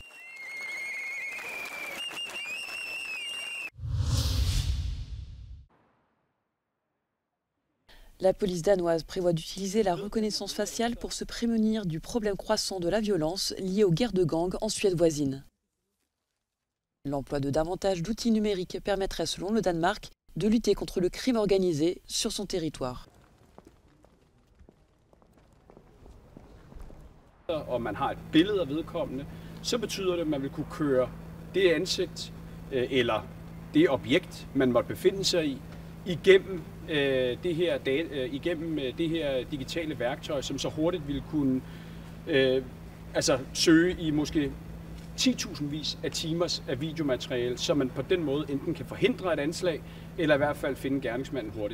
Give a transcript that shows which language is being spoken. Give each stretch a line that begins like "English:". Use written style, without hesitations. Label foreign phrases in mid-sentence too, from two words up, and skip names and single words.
French: La police danoise prévoit d'utiliser la reconnaissance faciale pour se prémunir du problème croissant de la violence liée aux guerres de gangs en Suède voisine. L'emploi de davantage d'outils numériques permettrait, selon le Danemark, de lutter contre le crime organisé sur son territoire.
Danish: Og man har et billede af vedkommende, så betyder det, at man vil kunne køre det ansigt eller det objekt, man måtte befinde sig i, igennem det her digitale værktøj, som så hurtigt ville kunne søge i måske 10.000 af timers af videomateriale, så man på den måde enten kan forhindre et anslag, eller i hvert fald finde gerningsmanden hurtigt.